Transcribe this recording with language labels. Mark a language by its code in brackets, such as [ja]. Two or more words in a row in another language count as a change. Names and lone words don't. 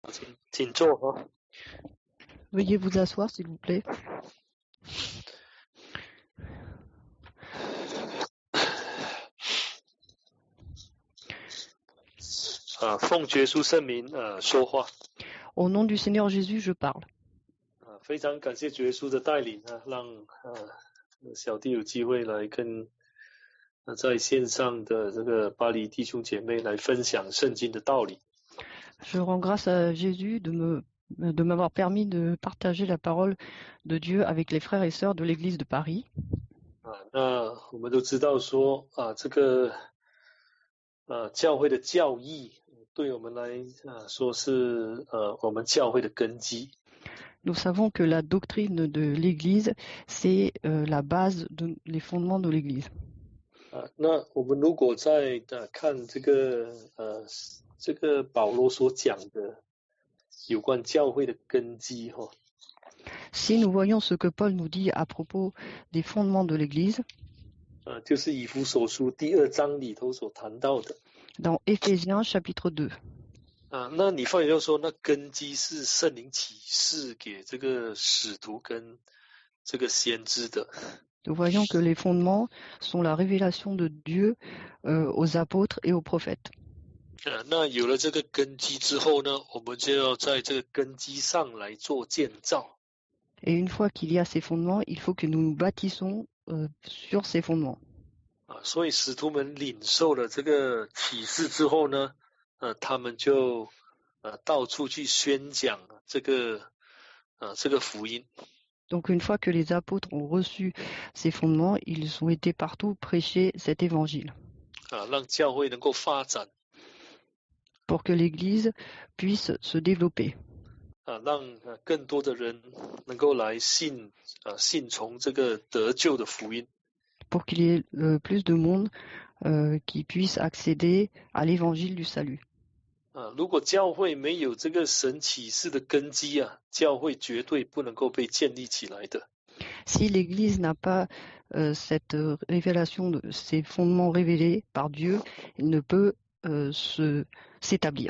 [zh] 请坐哈。 [fr] Veuillez vous asseoir, s'il vous plaît. [zh] 奉耶稣圣名说话。 [fr] Au nom du Seigneur Jésus, je parle. [zh] 非常感谢主耶稣的带领让小弟有机会来跟在线上的这个巴黎弟兄姐妹来分享圣经的道理。 [fr] Je rends grâce à Jésus de m'avoir permis de partager la parole de Dieu avec les frères et sœurs de l'église de Paris. [zh] 那我们都知道说这个教会的教义对我们来说是我们教会的根基。 [fr] Nous savons que la doctrine de l'église, c'est la base, les fondements de l'église. [zh] 那我们如果在看这个保罗所讲的有关教会的根基 [fr] Si nous voyons ce que Paul nous dit à propos des fondements de l'église, [zh] 就是以弗所书第2章里头所谈到的。 [fr] dans Éphésiens chapitre 2. [zh] 那你发觉到说，那根基是圣灵启示给这个使徒跟这个先知的。 [fr] Nous voyons que les fondements sont la révélation de Dieu aux apôtres et aux prophètes. [zh] 那有了这个根基之后呢，我们就要在这个根基上来做建造。 [fr] Et une fois qu'il y a ces fondements, il faut que nous nous bâtissons sur ces fondements. [zh] 所以使徒们领受了这个启示之后呢，他们就到处去宣讲这个福音。 [fr] Donc une fois que les apôtres ont reçu ces fondements, ils ont été partout prêcher cet évangile. [zh] 让教会能够发展。 [fr] Pour que l'église puisse se développer. [zh] 让更多的人能够来信从这个得救的福音。 [fr] Pour qu'il y ait plus de monde qui puisse accéder à l'évangile du salut. [zh] 如果教会没有这个神启示的根基教会绝对不能够被建立起来的。 [fr] Si l'église n'a pas cette révélation de ces fondements révélés par Dieu, il ne peut s'établir.